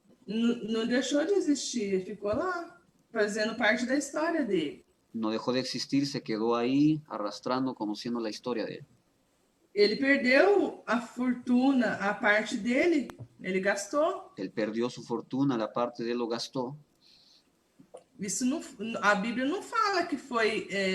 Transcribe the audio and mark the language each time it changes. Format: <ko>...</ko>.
<pt>não deixou de existir, ficou lá, fazendo parte da história dele.</pt> <es>no dejó de existir, se quedó ahí arrastrando, conociendo la historia de él.</es> <pt>Ele perdeu a fortuna, a parte dele, ele gastou.</pt> <es>Él perdió su fortuna, la parte de él lo gastó.</es> <pt>Isso não, a Bíblia não fala que foi</pt>